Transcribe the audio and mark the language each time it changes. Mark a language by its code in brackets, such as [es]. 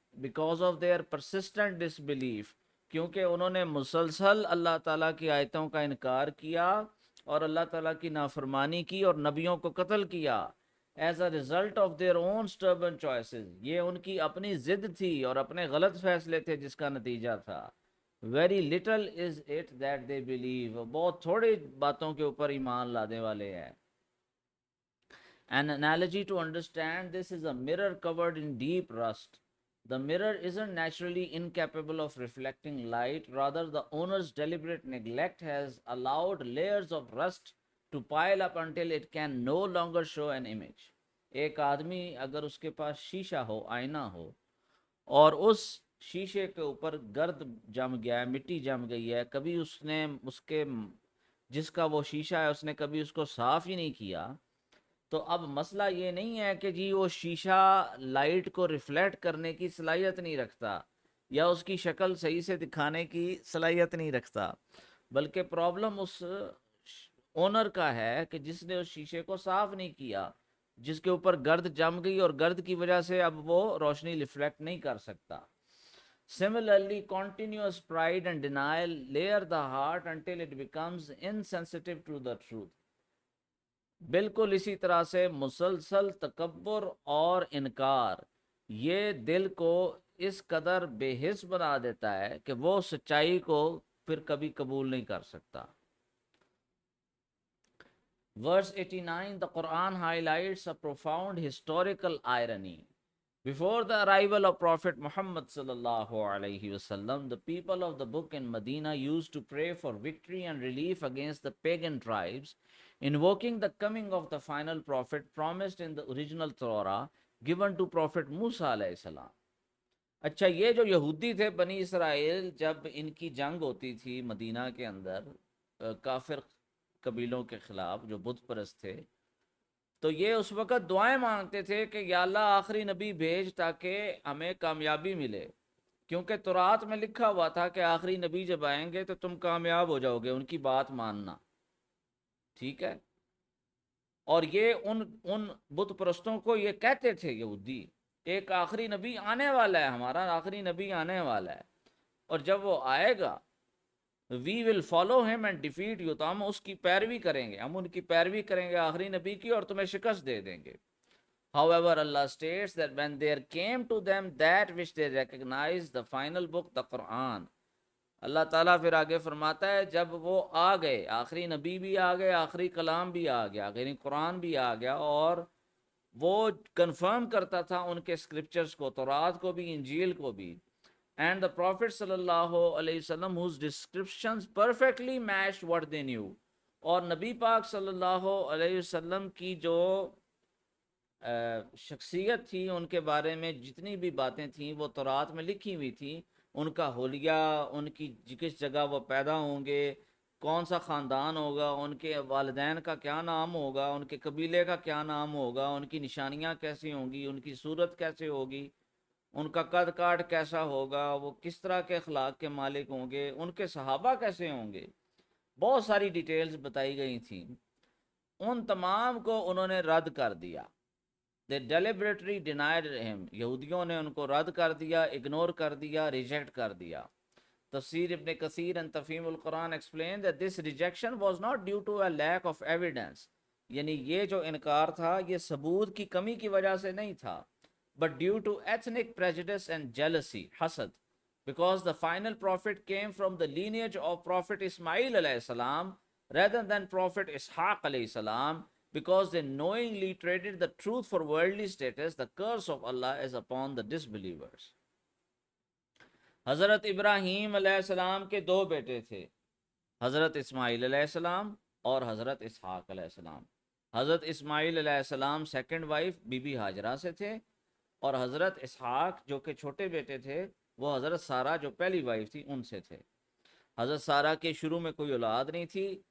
[en] because of their persistent disbelief, [ur] کیونکہ انہوں نے مسلسل اللہ تعالیٰ کی آیتوں کا انکار کیا اور اللہ تعالیٰ کی نافرمانی کی اور نبیوں کو قتل کیا. [en] as a result of their own سٹربن choices, [ur] یہ ان کی اپنی ضد تھی اور اپنے غلط فیصلے تھے جس کا نتیجہ تھا. [en] very little is it that they believe, [ur] بہت تھوڑی باتوں کے اوپر ایمان لانے والے ہیں. [en] An analogy to understand this is a mirror covered in deep rust. The mirror isn't naturally incapable of reflecting light, rather, the owner's deliberate neglect has allowed layers of rust to pile up until it can no longer show an image. [ur] ایک آدمی اگر اس کے پاس شیشہ ہو، آئینہ ہو، اور اس شیشے کے اوپر گرد جم گیا ہے، مٹی جم گئی ہے، کبھی اس نے اس کے جس کا وہ شیشہ ہے اس نے کبھی اس کو صاف ہی نہیں کیا، تو اب مسئلہ یہ نہیں ہے کہ جی وہ شیشہ لائٹ کو ریفلیکٹ کرنے کی صلاحیت نہیں رکھتا یا اس کی شکل صحیح سے دکھانے کی صلاحیت نہیں رکھتا، بلکہ پرابلم اس اونر کا ہے کہ جس نے اس شیشے کو صاف نہیں کیا، جس کے اوپر گرد جم گئی اور گرد کی وجہ سے اب وہ روشنی ریفلیکٹ نہیں کر سکتا. [en] Similarly, continuous pride and denial layer the heart until it becomes insensitive to the truth. [ur] بالکل اسی طرح سے مسلسل تکبر اور انکار یہ دل کو اس قدر بے حس بنا دیتا ہے کہ وہ سچائی کو پھر کبھی قبول نہیں کر سکتا. [en] Verse 89, the Quran highlights a profound historical irony. Before the arrival of Prophet Muhammad sallallahu alaihi wasallam, the people of the book in Medina used to pray for victory and relief against the pagan tribes, invoking the coming of the final prophet promised in the original Torah given to Prophet Musa alayhi salam. [ur] اچھا، یہ جو یہودی تھے بنی اسرائیل، جب ان کی جنگ ہوتی تھی مدینہ کے اندر کافر قبیلوں کے خلاف جو بت پرست تھے، تو یہ اس وقت دعائیں مانگتے تھے کہ یا اللہ آخری نبی بھیج تاکہ ہمیں کامیابی ملے، کیونکہ تورات میں لکھا ہوا تھا کہ آخری نبی جب آئیں گے تو تم کامیاب ہو جاؤ گے، ان کی بات ماننا. ٹھیک ہے، اور یہ ان بت پرستوں کو یہ کہتے تھے یہودی، ایک آخری نبی آنے والا ہے، ہمارا آخری نبی آنے والا ہے، اور جب وہ آئے گا [en] we will follow him and defeat you، [ur] تو ہم اس کی پیروی کریں گے، ہم ان کی پیروی کریں گے آخری نبی کی اور تمہیں شکست دے دیں گے. [en] However, Allah states that when there came to them that which they recognized, the final book, the Quran. [ur] اللہ تعالیٰ پھر آگے فرماتا ہے جب وہ آ گئے، آخری نبی بھی آ گئے، آخری کلام بھی آ گیا، یعنی قرآن بھی آ گیا، اور وہ کنفرم کرتا تھا ان کے اسکرپچرز کو، تورات کو بھی، انجیل کو بھی. [en] And the Prophet صلی اللہ علیہ وسلم whose descriptions perfectly matched what they knew. [ur] اور نبی پاک صلی اللہ علیہ وسلم کی جو شخصیت تھی، ان کے بارے میں جتنی بھی باتیں تھیں وہ تورات میں لکھی ہوئی تھیں، ان کا حلیہ، ان کی کس جگہ وہ پیدا ہوں گے، کون سا خاندان ہوگا، ان کے والدین کا کیا نام ہوگا، ان کے قبیلے کا کیا نام ہوگا، ان کی نشانیاں کیسی ہوں گی، ان کی صورت کیسے ہوگی، ان کا قد کاٹ کیسا ہوگا، وہ کس طرح کے اخلاق کے مالک ہوں گے، ان کے صحابہ کیسے ہوں گے، بہت ساری ڈیٹیلز بتائی گئی تھیں. ان تمام کو انہوں نے رد کر دیا. [en] They deliberately denied him. [ur] یہودیوں نے ان کو رد کر دیا، اگنور کر دیا، ریجیکٹ کر دیا. [en] Tafsir Ibn Kathir and Tafhim ul Quran explained that this rejection was not due to a lack of evidence. [ur] یعنی یہ جو انکار تھا یہ ثبوت کی کمی کی وجہ سے نہیں تھا، [en] but due to ethnic prejudice and jealousy, [ur] حسد. [en] Because the final prophet came from the lineage of Prophet Ismail alayhi salam rather than Prophet Ishaq alayhi salam, because they knowingly traded the truth for worldly status, the curse of Allah is upon the disbelievers. [ur] حضرت ابراہیم علیہ السلام کے دو بیٹے تھے، حضرت اسماعیل علیہ السلام اور حضرت اسحاق علیہ السلام. حضرت اسماعیل علیہ السلام second wife be be Hajra سے تھے، اور حضرت اسحاق جو کہ چھوٹے بیٹے تھے وہ حضرت سارہ جو پہلی وائف تھی ان سے تھے. حضرت سارہ کے شروع میں کوئی اولاد نہیں تھی،